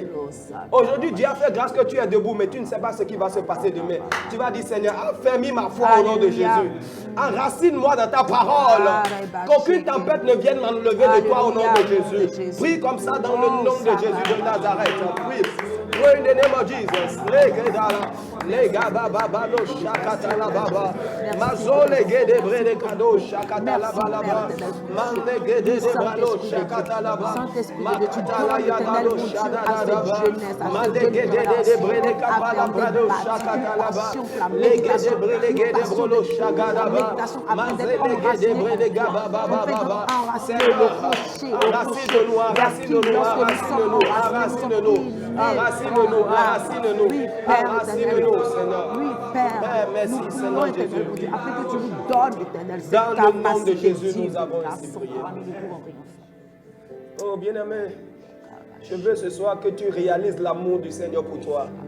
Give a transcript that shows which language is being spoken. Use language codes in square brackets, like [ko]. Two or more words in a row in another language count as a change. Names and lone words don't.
[fr] Aujourd'hui, Dieu a fait grâce que tu es debout, mais tu ne sais pas ce qui va se passer demain. Tu vas dire, Seigneur, affermis ma foi au nom de Jésus. Enracine-moi dans ta parole. Qu'aucune tempête ne vienne m'enlever de toi au nom de Jésus. Prie comme ça dans le nom de Jésus de Nazareth. Prie. [en] Pray in the name of Jesus. Lega baba balo shakata la baba. Mazole gede brede kado shakata la baba. Mande gede de brado shakata la baba. Makata la yagalo shada la baba. Mande gede de brede kapala brado shakata la baba. Lege de brede gede brolo shakata la baba. Mazele gede brede gaba baba baba. [fr] Seigneur, enracine-nous, enracine-nous, enracine-nous, enracine-nous, enracine-nous, Seigneur. Oui, Père, merci, Seigneur Jésus. Afin que tu nous donnes, éternel, cette dans le nom de capacité Jésus, nous avons ainsi prié. Oh, bien-aimé, je veux ce soir que tu réalises l'amour du Seigneur pour toi.